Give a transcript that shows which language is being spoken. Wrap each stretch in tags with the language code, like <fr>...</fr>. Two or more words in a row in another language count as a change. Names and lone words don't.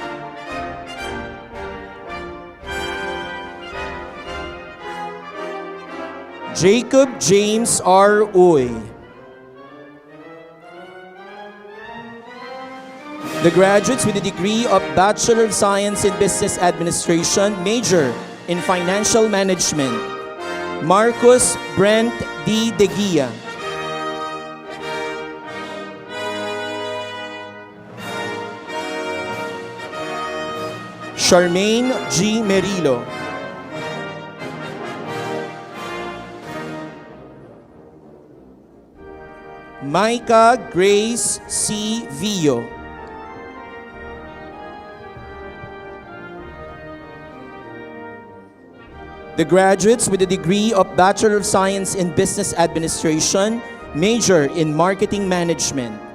<en>Jacob James R. Uy. The graduates with a degree of Bachelor of Science in Business Administration, major in Financial Management. Marcus Brent D. Deguia. Charmaine G. Merilo. Micah Grace C. Villo. The graduates with a degree of Bachelor of Science in Business Administration, major in Marketing Management.</en>